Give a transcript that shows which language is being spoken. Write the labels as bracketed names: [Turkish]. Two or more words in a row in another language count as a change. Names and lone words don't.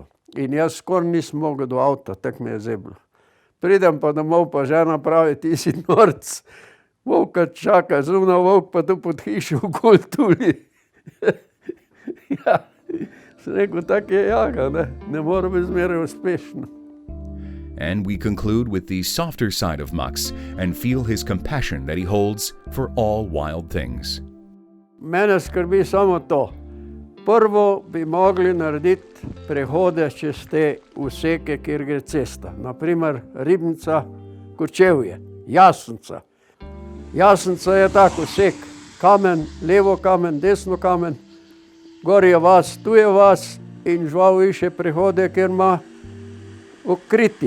[Slovenian] In jaz skoraj nisem mogel do avta, tako me je zeblo. Pridem pa domov, pa žena pravi, ti si norc, volka čaka, zunaj volk pa tu pod hišo okoli tuli. Ja, sem rekel, tak je jaga, ne more biti zmeraj uspešno. [English] And we conclude with the softer side of Mux and feel his compassion that he holds for all wild things. [Slovenian] Mene skrbi samo to. Prvo bi mogli narediti prehode čez te useke, kjer gre cesta. Naprimer Ribnica, Kočevje, Jasnica. Jasnica je tak usek, kamen, levo kamen, desno kamen, gor je vas, tu je vas in žival išče prehode, kjer ima okritje.